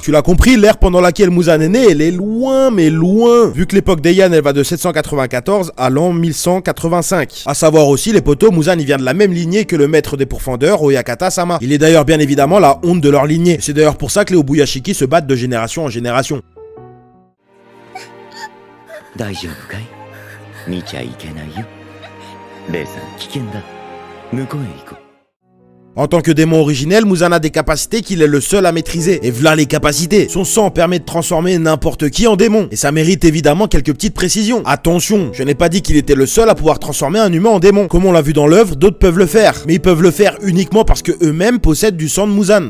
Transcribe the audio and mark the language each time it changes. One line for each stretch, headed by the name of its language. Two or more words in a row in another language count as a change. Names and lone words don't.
French: Tu l'as compris, l'ère pendant laquelle Muzan est né, elle est loin, mais loin. Vu que l'époque d'Eian, elle va de 794 à l'an 1185. À savoir aussi, les potos, Muzan, il vient de la même lignée que le maître des pourfendeurs, Oyakata-sama. Il est d'ailleurs bien évidemment la honte de leur lignée. C'est d'ailleurs pour ça que les Obuyashiki se battent de génération en génération.
Japanese: 大丈夫かい？見ちゃいけないよ。レイさん危険だ。向こうへ行こう。
French: En tant que démon originel, Muzan a des capacités qu'il est le seul à maîtriser. Et v'là les capacités. Son sang permet de transformer n'importe qui en démon. Et ça mérite évidemment quelques petites précisions. Attention, je n'ai pas dit qu'il était le seul à pouvoir transformer un humain en démon. Comme on l'a vu dans l'œuvre, d'autres peuvent le faire. Mais ils peuvent le faire uniquement parce que eux-mêmes possèdent du sang de Muzan.